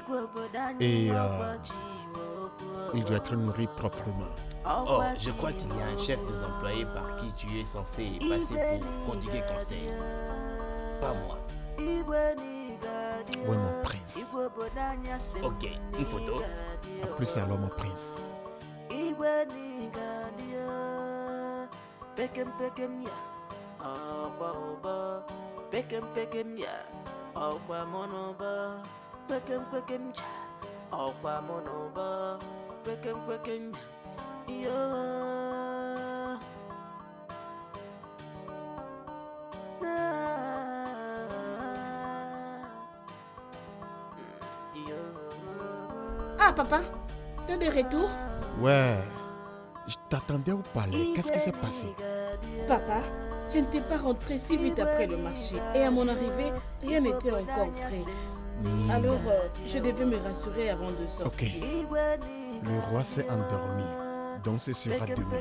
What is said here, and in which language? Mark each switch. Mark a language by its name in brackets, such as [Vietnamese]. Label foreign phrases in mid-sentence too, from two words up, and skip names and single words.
[French] Et il doit être nourri proprement. Oh, je crois qu'il y a un chef des employés par qui tu es censé passer pour prodiguer conseil. Pas moi. Oui, mon prince. Ok, une photo. À plus alors, mon prince. [Igbo] Igwe n'Igadio, pekem pekem ya, ọgba ụba, pekem pekem ya, ọgba mụ n'ụba, pekem pekem ja, ọgba mụ n'ụba, pekem pekem ya, yoo. [French] Ah, papa, t'es de retour? Ouais, je t'attendais au palais. Qu'est-ce qui s'est passé? Papa, Je n'étais pas rentrée si vite après le marché. Et à mon arrivée, rien n'était encore prêt. Alors, je devais me rassurer avant de sortir. Ok. Le roi s'est endormi. Donc ce sera demain.